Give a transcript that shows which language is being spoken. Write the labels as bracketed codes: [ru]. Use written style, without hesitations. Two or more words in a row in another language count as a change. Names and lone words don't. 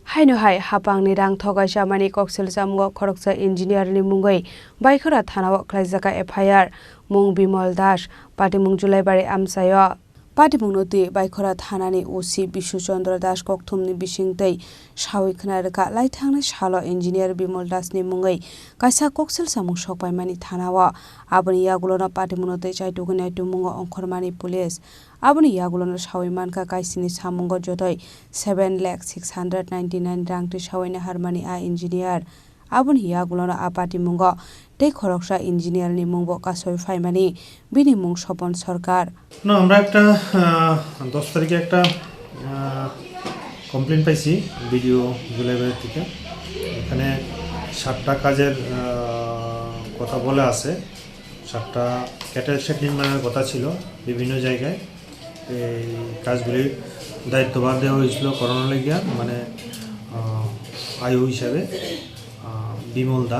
[trp] Haino Haphangni rang Thokai chamani Koksilsamung Khoroksa engineer ni mungai Baikora Thanawa Kasakha FIR mung Bimol Das Patimung Julaibari Amsayo Patimung noti Baikora Thanani OC Bishu Chandra Das Kokthumni Bishingtei Shawi Khnarka Laithangni Shalo engineer Bimol Das ni mungai Kaisa Koksilsamung Shokpaimani Thanawa Aboni Yagulona Patimung noti Chaitugani Tumungo Onkhormani Police Aboni Yagulona Shawi Manka Kaisini Samungo Jotoi 7,699 rangti Shawina Harmani A engineer Aboni Yagulona Apati Mungo Te Khoroksa engineer ni Mungbo Kasoi Faimani Bini Mung Sopon Sarkar [bn] No আমরা একটা 10 তারিখে একটা কমপ্লেইন পাইছি ভিডিও জুলাইবাড়ি থেকে এখানে 7টা কাজের কথা বলা আছে 7টা [en] cattle shed [bn] নির্মাণের কথা ছিল বিভিন্ন জায়গায় এই কাজগুলির দায়িত্বভার দেওয়া হয়েছিল করোনা লাগিয়া মানে আইও হিসাবে বিমল দাস